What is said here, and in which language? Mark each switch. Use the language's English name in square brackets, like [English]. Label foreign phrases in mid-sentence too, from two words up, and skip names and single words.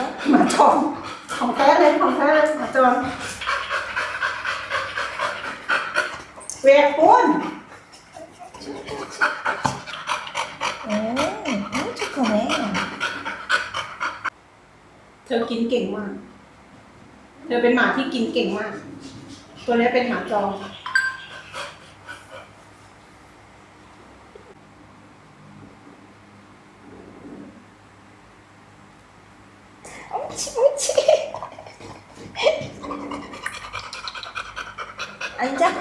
[Thai] หมาจรของแท้เลยของแท้เลยหมาจรเวียกปุ้น [Korean] 오, 너무 착하네. [Thai] เธอกินเก่งมาก เธอเป็นหมาที่กินเก่งมาก ตัวนี้เป็นหมาจร [Korean] 옳지, 옳지. 앉아.